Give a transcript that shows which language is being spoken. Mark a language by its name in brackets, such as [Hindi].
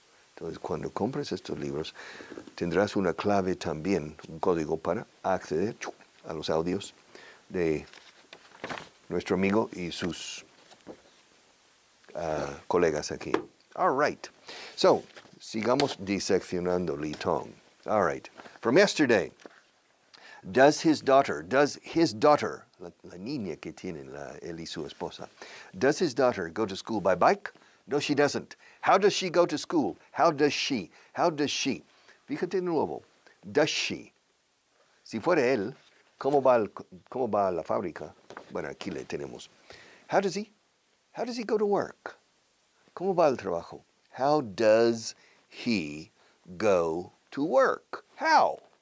[Spanish] Entonces, cuando compres estos libros, tendrás una clave también, un código para acceder a los audios de nuestro amigo y sus colegas aquí. [English] All right. So, [Spanish] sigamos diseccionando [English] Lee Tong. All right. From yesterday, does his daughter, [Spanish] la niña que tienen él y su esposa, [English] does his daughter go to school by bike? No, she doesn't. How does she go to school? How does she? [Spanish] Fíjate de nuevo. [English] Does she? [Spanish] Si fuera él, ¿cómo va a la fábrica? Bueno, aquí le tenemos. [English] How does he? How does he go to work? [Spanish] ¿Cómo va el trabajo? [English] How does he go to work? How?